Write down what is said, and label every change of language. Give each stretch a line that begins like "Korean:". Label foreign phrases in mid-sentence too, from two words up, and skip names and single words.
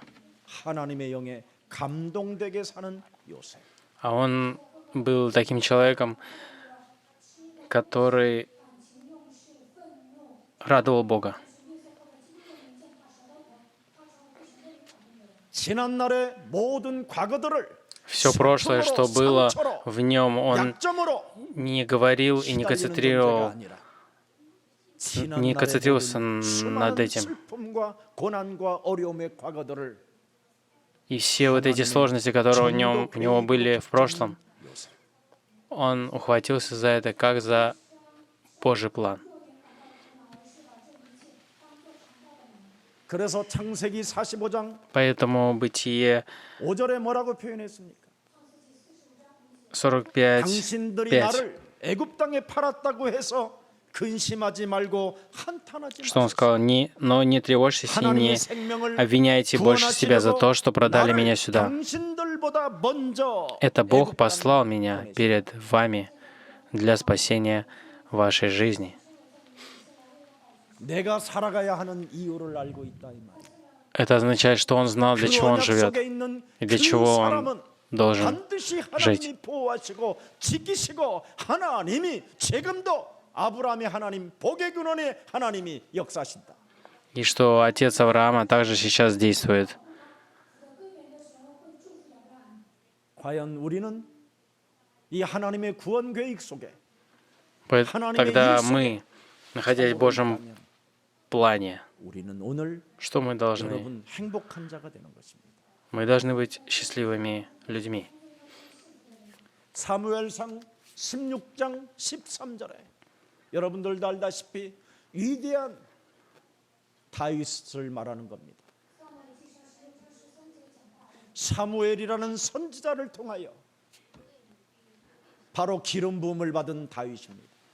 Korean: 하나님의 영에 감동되게 사는 요셉.
Russian: а он был таким человеком, который радовал Бога.
Korean: 지난날의 모든 과거들을
Russian: Все прошлое, что было в нем, он
Korean: 약점으로
Russian: не говорил и не
Korean: 시달리는 존재가
Russian: концентрировался
Korean: 아니라
Russian: над
Korean: 수많은
Russian: этим.
Korean: 슬픔과 고난과 어려움의 과거들을
Russian: И все вот эти сложности, которые у него были в прошлом, он ухватился за это как за Божий план.
Korean: 그래서 창세기 45장
Russian: Поэтому Бытие
Korean: 5절에 뭐라고 표현했습니까?
Russian: 45,
Korean: 당신들이
Russian: 5.
Korean: 나를 애굽 땅에 팔았다고 해서 근심하지 말고 한탄하지
Russian: Что он
Korean: 마소서.
Russian: сказал? Но не тревожьтесь и
Korean: 하나님의
Russian: не
Korean: 생명을
Russian: обвиняйте больше себя за то, что продали меня
Korean: 나를
Russian: сюда.
Korean: 당신들보다 먼저
Russian: Это Бог
Korean: 애굽
Russian: послал
Korean: 땅에
Russian: меня
Korean: 보내셨다.
Russian: перед вами для спасения вашей жизни.
Korean: 내가 살아가야 하는 이유를 알고 있다 이 말이에요.
Russian: Это означает, что он знал, для
Korean: 그
Russian: чего он
Korean: 언약
Russian: живет
Korean: 속에 있는
Russian: и для
Korean: 그
Russian: чего
Korean: 사람은
Russian: он должен
Korean: 반드시
Russian: жить.
Korean: 하나님이 보호하시고 지키시고 하나님이 지금도 아브라함의 하나님 복의 근원의 하나님이 역사하신다.
Russian: И что отец Авраама также сейчас действует.
Korean: 과연 우리는 이 하나님의 구원 계획 속에
Russian: Тогда мы, находясь в Божьем плане,
Korean: 우리는 오늘
Russian: что мы должны?
Korean: 여러분 행복한 자가 되는 것입니다.
Russian: Мы должны быть счастливыми людьми.
Korean: 사무엘상 16장 13절에 여러분들도 알다시피 위대한 다윗을 말하는 겁니다. 사무엘이라는 선지자를 통하여 바로 기름 부음을 받은 다윗입니다.